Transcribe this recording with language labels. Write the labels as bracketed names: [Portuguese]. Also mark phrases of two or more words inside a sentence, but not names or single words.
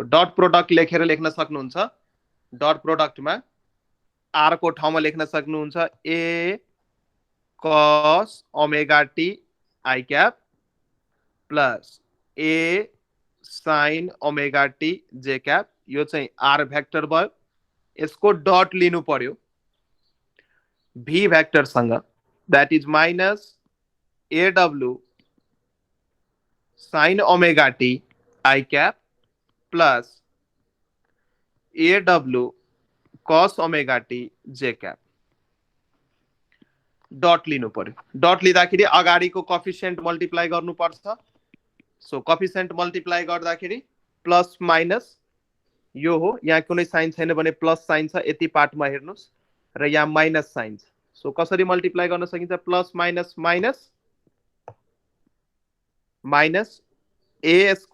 [English] dot product [Nepali] लेखेर लेख्न सक्नुहुन्छ [English] dot productमा [Nepali] आर को ठाउँमा लेख्न सक्नुहुन्छ ए [English] cos omega t i cap plus a sine omega t j cap [Nepali] यो चाहिँ [English] r vector [Nepali] भयो यसको डट लिनु पर्यो [English] v vectorसँग that is minus aw sine omega t i cap plus aw cos omega t j cap [Nepali] डट लिनु पर्यो डट लिँदाखेरि अगाडिको [English] coefficient multiply [Nepali] गर्नुपर्छ सो [English] coefficient multiply [Nepali] गर्दाखेरि [English] plus minus [Nepali] यो हो यहाँ कुनै साइन छैन भने [English] plus sign [Nepali] छ यति पार्टमा हेर्नुस् र यहाँ [English] minus sign [Nepali] छ सो कसरी मल्टिप्लाई गर्न सकिन्छ [English] plus minus minus minus a